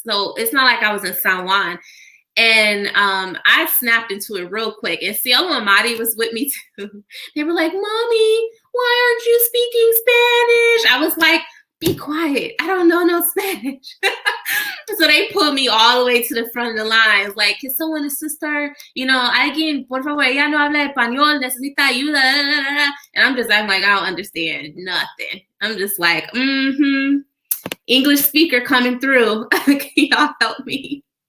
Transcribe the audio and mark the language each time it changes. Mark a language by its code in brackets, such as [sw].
[en] So it's not like I was in San Juan. And I snapped into it real quick. And Cielo and Madi was with me too. They were like, Mommy, why aren't you speaking Spanish? I was like, be quiet. I don't know no Spanish. So they pulled me all the way to the front of the line. It's like, can someone assist her? [es] You know, alguien, por favor, ella no habla español, necesita ayuda. [en] And I'm like, I don't understand nothing. I'm just like, English speaker coming through. Can y'all help me?